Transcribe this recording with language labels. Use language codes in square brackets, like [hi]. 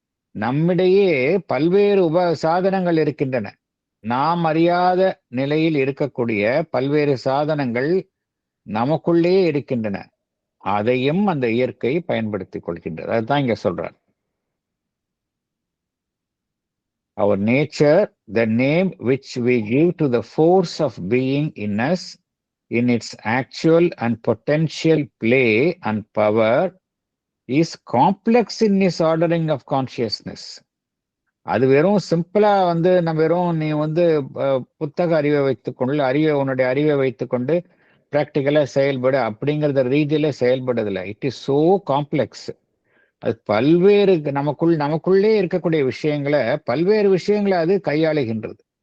[ta] நம்மிடையே பல்வேறு சாதனங்கள் இருக்கின்றன. நாம் அறியாத நிலையில் இருக்கக்கூடிய பல்வேறு சாதனங்கள் நமக்குள்ளே இருக்கின்றன. அதையும் அந்த இயற்கை பயன்படுத்திக் கொள்கின்றது. அதுதான் இங்க சொல்றார். [en] Our nature, the name which we give to the force of being in us, in its actual and potential play and power, is complex in its ordering of consciousness. [ta] அது வெறும் சிம்பிளா வந்து நம்ம வெறும் நீ வந்து புத்தக அறிவை வைத்துக்கொண்டு, உன்னுடைய அறிவை வைத்துக்கொண்டு பிராக்டிக்கலா செயல்படு அப்படிங்கிறத ரீதியில செயல்படுறதில்ல. [en] It is so complex. [ta] அது பல்வேறு நமக்குள்ளே இருக்கக்கூடிய விஷயங்களை, பல்வேறு விஷயங்களை அது கையாளுகின்றது.